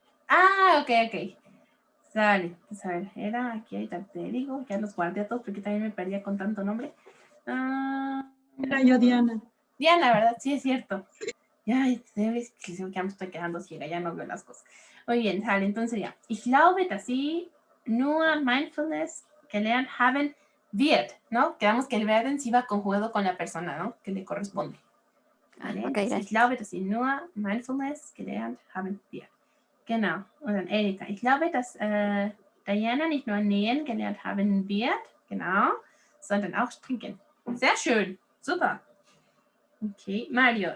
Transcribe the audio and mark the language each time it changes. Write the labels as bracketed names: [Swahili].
[Spanish] Ah, ok. Sale, pues a ver, era aquí, ahorita te digo, ya los guardé a todos porque también me perdía con tanto nombre. Era yo, Diana. Diana, ¿verdad? Sí, es cierto. Ya, ya me estoy quedando ciega, ya no veo las cosas. Muy bien, sale, entonces ya. [German] Ich glaube, dass Sie nur Mindfulness gelernt haben wird, [Spanish] ¿no? Quedamos que el werden sí va conjugado con la persona, ¿no? Que le corresponde. ¿Vale? Ok, [German] Entonces, ich glaube, dass Sie nur Mindfulness gelernt haben wird. Genau. Und dann Erika. Ich glaube, dass Diana nicht nur nähen gelernt haben wird, genau, sondern auch stricken. Sehr schön. Super. Okay, Mario.